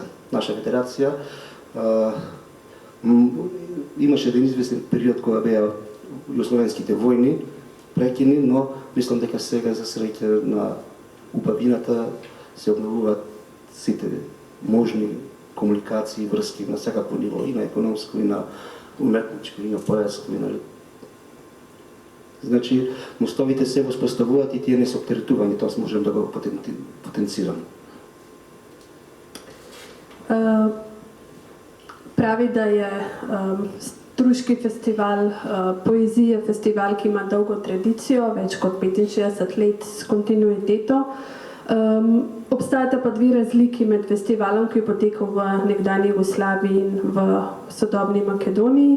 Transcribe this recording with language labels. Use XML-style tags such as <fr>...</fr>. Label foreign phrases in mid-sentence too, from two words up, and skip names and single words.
<mk>Наша федерација имаше еден известен период кога беа југословенските војни прекини, но мислам дека сега за среќа на убавината се обновуваат сите можни комуникации и врски на секакво ниво, и на економско, и на уметничко, и на поетско, и на... Значи, мостовите се воспоставуваат и тие не се оптеретување, тоа можем да го потенцираме.</mk> <sl>Прави да е Struški festival poezije, festival, ki ima dolgo tradicijo, več kot 65 let s kontinuiteto. Obstajata pa dve razliki med festivalom, ki je potekal v nekdanji Jugoslaviji in v sodobni Makedoniji.</sl>